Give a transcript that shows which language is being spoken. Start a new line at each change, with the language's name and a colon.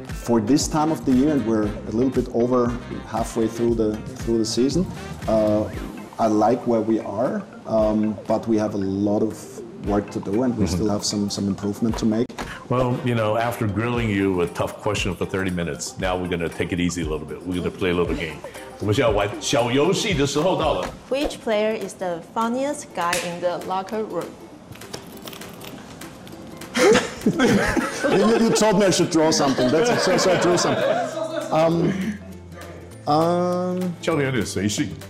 English: for this time of the year, and we're a little bit over halfway through the season, I like where we are, but we have a lot of work to do, and we mm-hmm. still have some improvement to make. Well, you know, after grilling you with a tough question for 30 minutes, now we're going to take it easy a little bit. We're going to play a little game.
Chinese: 我们小游戏的时候到了。
English: Which player is the funniest guy in the locker room? you told me I should draw something. That's it. So I drew something.
Chinese: 教练有点随性。